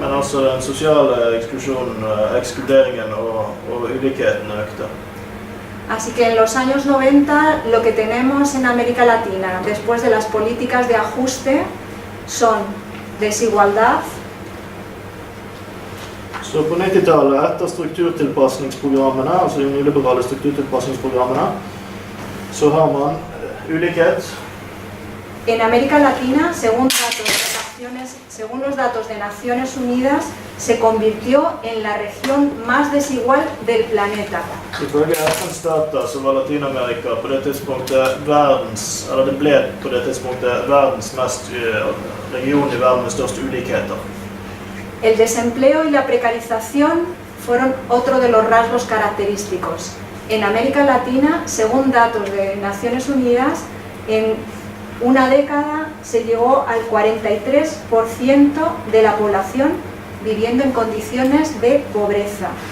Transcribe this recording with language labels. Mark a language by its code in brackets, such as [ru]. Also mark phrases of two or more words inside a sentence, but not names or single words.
[no] Men altså den sosiale eksklusjonen, ekskluderingen og ulikheten økte. [es] Así que en los años 90 lo que tenemos en América Latina después de las políticas de ajuste son desigualdad. [no] Så på 90-tallet, etter strukturtilpasningsprogrammene, altså de nyliberale strukturtilpasningsprogrammene, så har man ulikhet. [es] En América Latina, según los datos de Naciones Unidas, se convirtió en la región más desigual del planeta. [no] Ifølge FNs data så var Latinamerika på det tidspunktet verdens region i verden med størst ulikheter. [es] El desempleo y la precarización fueron otro de los rasgos característicos. En América Latina, según datos de Naciones Unidas, en una década se llegó al 43% de la población viviendo en condiciones de pobreza.